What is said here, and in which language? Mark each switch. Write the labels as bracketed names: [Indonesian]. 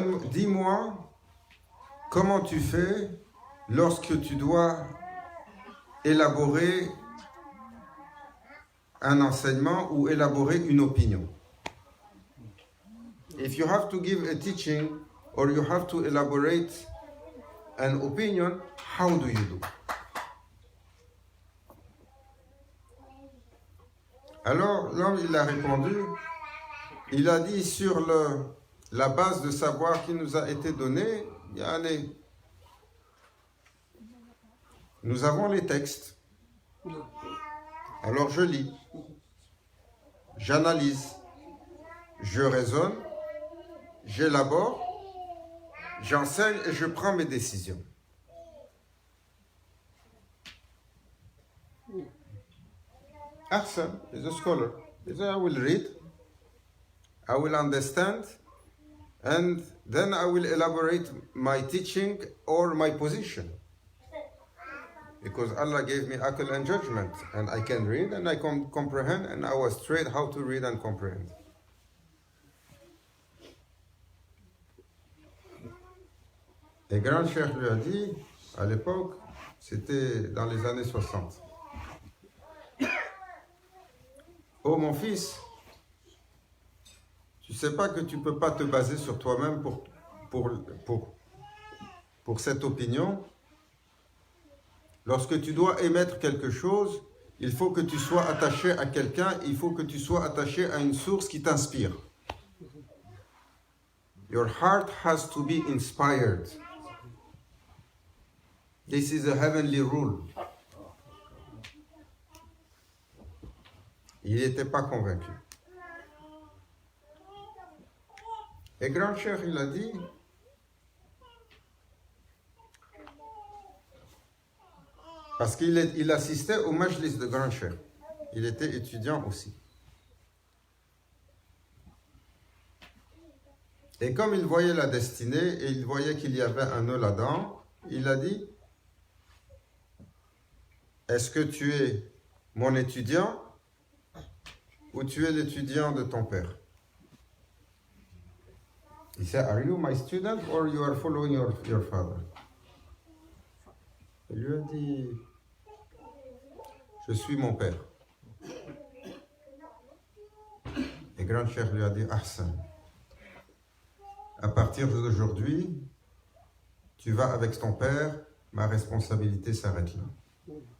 [French] Dis-moi comment tu fais lorsque tu dois élaborer un enseignement ou élaborer une opinion. [English] If you have to give a teaching or you have to elaborate an opinion, how do you do? [French] Alors l'homme il a répondu, il a dit sur la base de savoir qui nous a été donné, nous avons les textes. Alors je lis, j'analyse, je raisonne, j'élabore, j'enseigne et je prends mes décisions. [English] Ahsan is a scholar. He said, I will read, I will understand, and then I will elaborate my teaching or my position. Because Allah gave me aql and judgment, and I can read and I can comprehend, and I was trained how to read and comprehend. [French] Et Grand Cheikh lui a dit, à l'époque, c'était dans les années 60. Oh mon fils, tu sais pas que tu peux pas te baser sur toi-même pour cette opinion. Lorsque tu dois émettre quelque chose, il faut que tu sois attaché à quelqu'un, il faut que tu sois attaché à une source qui t'inspire. [English] Your heart has to be inspired. This is a heavenly rule. [French] Il n'était pas convaincu. Et Grand Cheikh, il a dit, parce qu'il assistait au majlis de Grand Cheikh. Il était étudiant aussi. Et comme il voyait la destinée et il voyait qu'il y avait un nœud là-dedans, il a dit, est-ce que tu es mon étudiant ou tu es l'étudiant de ton père? Il dit, [English] are you my student or you are following your father? [French] Il lui a dit, je suis mon père. Et Grand Cheikh lui a dit, Ahsan, à partir d'aujourd'hui, tu vas avec ton père, ma responsabilité s'arrête là.